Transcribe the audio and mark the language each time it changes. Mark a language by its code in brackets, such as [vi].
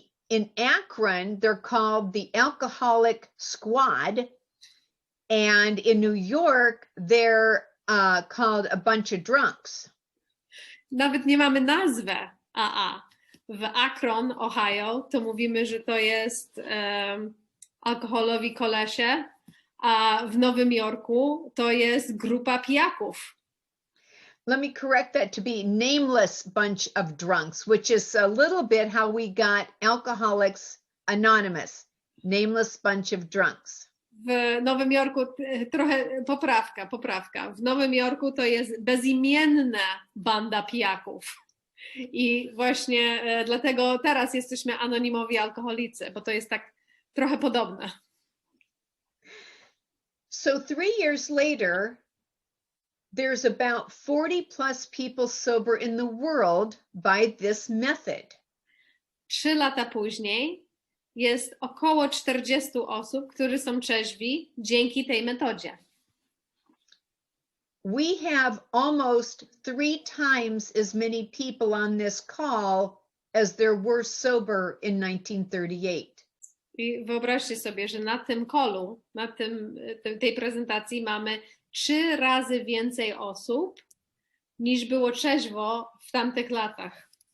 [en] In Akron, they're called the Alcoholic Squad, and in New York, they're called a bunch of drunks. [pl] Nawet nie mamy nazwy AA. W Akron, Ohio, to mówimy, że to jest alkoholowi kolesie, a w Nowym Jorku to jest grupa pijaków. [en] Let me correct that to be nameless bunch of drunks, which is a little bit how we got Alcoholics Anonymous, nameless bunch of drunks. [pl] W Nowym Jorku trochę poprawka. W Nowym Jorku to jest bezimienna banda pijaków. I właśnie dlatego teraz jesteśmy anonimowi alkoholicy, bo to jest tak trochę podobne. [en] So 3 years later, there's about 40 plus people sober in the world by this method. [pl] 3 lata później jest około 40 osób, którzy są trzeźwi dzięki tej metodzie. [en] We have almost 3 times as many people on this call as there were sober in 1938. [pl] I wyobraźcie sobie, że na tym callu, tej prezentacji mamy 3 razy więcej osób, niż było trzeźwo w tamtych latach.